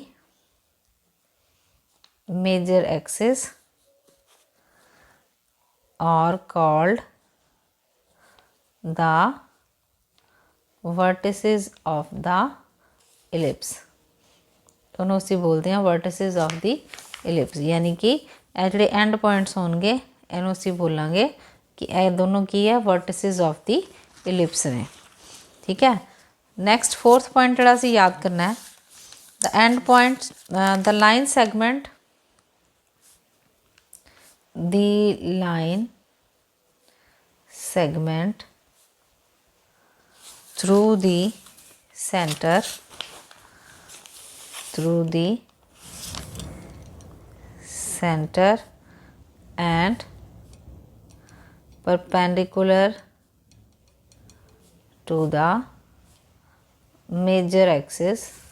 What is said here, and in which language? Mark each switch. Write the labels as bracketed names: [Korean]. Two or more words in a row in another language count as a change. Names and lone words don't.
[English] major axis are called the vertices of the ellipse [Punjabi] ਉਹਨੂੰ ਅਸੀਂ ਬੋਲਦੇ ਹਾਂ [English] vertices of the ellipse [Punjabi] ਯਾਨੀ ਕਿ ਇਹ ਜਿਹੜੇ [English] end points [Punjabi] ਹੋਣਗੇ ਇਹਨੂੰ ਅਸੀਂ ਬੋਲਾਂਗੇ ਕਿ ਇਹ ਦੋਨੋਂ ਕੀ ਹੈ [English] vertices of the ellipse [Punjabi] ਨੇ ਠੀਕ ਹੈ [English] next fourth point [Punjabi] ਜਿਹੜਾ ਅਸੀਂ ਯਾਦ ਕਰਨਾ ਹੈ [English] the end point the line segment the line segment through the center and perpendicular to the major axis